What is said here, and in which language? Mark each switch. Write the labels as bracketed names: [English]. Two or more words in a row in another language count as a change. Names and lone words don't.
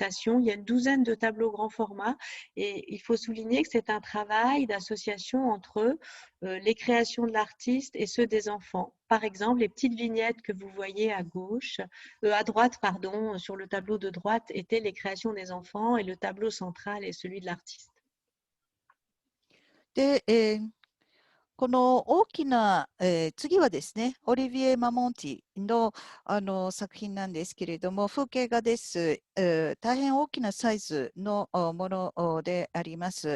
[French] Il y a une douzaine de tableaux grand format et il faut souligner que c'est un travail d'association entre les créations de l'artiste et ceux des enfants. Par exemple, les petites vignettes que vous voyez à droite, pardon, sur le tableau de droite étaient les créations des enfants et le tableau central est celui de l'artiste. [Japanese] で、この大きな、次はですね、オリビエ・マモンティの、作品なんですけれども、風景画です。大変大きなサイズのものであります。